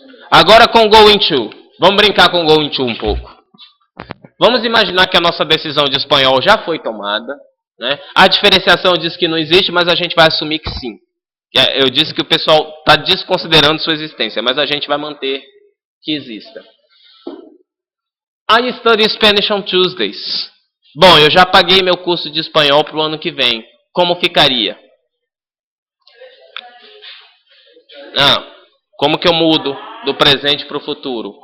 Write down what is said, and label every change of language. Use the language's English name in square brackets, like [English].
[Portuguese] Agora com going to. Vamos brincar com going to um pouco. Vamos imaginar que a nossa decisão de espanhol já foi tomada. Né? A diferenciação diz que não existe, mas a gente vai assumir que sim. Eu disse que o pessoal está desconsiderando sua existência, mas a gente vai manter que exista. [English] I study Spanish on Tuesdays. [Portuguese] Bom, eu já paguei meu curso de espanhol para o ano que vem. Como ficaria? Como que eu mudo do presente para o futuro?